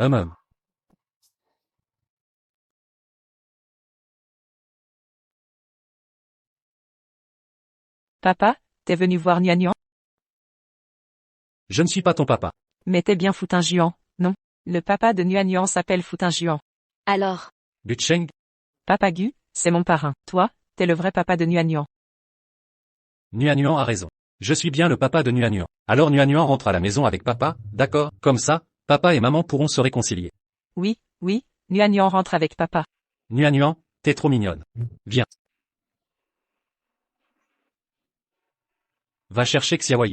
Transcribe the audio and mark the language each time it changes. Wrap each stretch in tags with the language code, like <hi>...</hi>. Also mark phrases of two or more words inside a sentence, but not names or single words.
<fr>Papa, t'es venu voir Nuan? Je ne suis pas ton papa. Mais t'es bien Foutin Juan, non? Le papa de Nuan s'appelle Foutin Juan. Alors? Gucheng, Papa Gu, c'est mon parrain. Toi, t'es le vrai papa de Nuan. Nuan a raison. Je suis bien le papa de Nuan. Alors Nuan rentre à la maison avec papa, d'accord? Comme ça, papa et maman pourront se réconcilier. Oui, Nuan rentre avec papa. Nuan, t'es trop mignonne. Viens. Va chercher Xiaoyu.</fr>